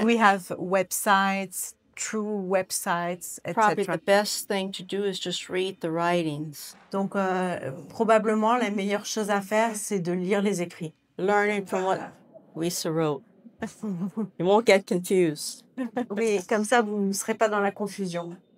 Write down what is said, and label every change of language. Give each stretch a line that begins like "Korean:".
English: Do we have websites, true websites, Probably etc.? the best thing to do is just read the writings.
French: Donc, probablement, la meilleure chose à faire, c'est de lire les écrits.
English: Learning from what Lisa wrote. You won't get confused.
French: Oui, comme ça, vous ne serez pas dans la confusion.